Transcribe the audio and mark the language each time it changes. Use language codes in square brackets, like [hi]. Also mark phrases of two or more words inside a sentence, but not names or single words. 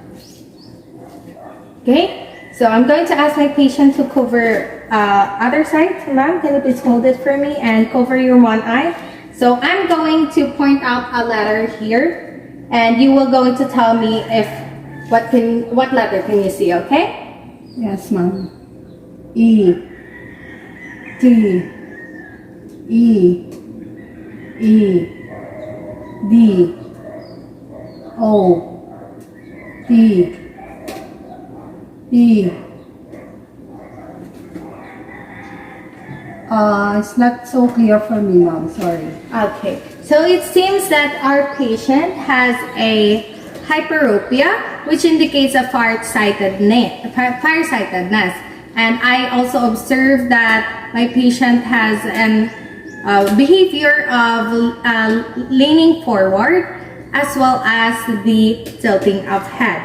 [en] Okay, so I'm going to ask my patient to cover other side. Ma'am, can you please hold it for me and cover your one eye? So I'm going to point out a letter here, and you will going to tell me if what letter can you see, okay? Yes, ma'am. E. T. E. E. D. O. P. E. It's not so clear for me, ma'am. Sorry. Okay, so it seems that our patient has a hyperopia, which indicates a farsightedness. And I also observed that my patient has an behavior of leaning forward as well as the tilting of head.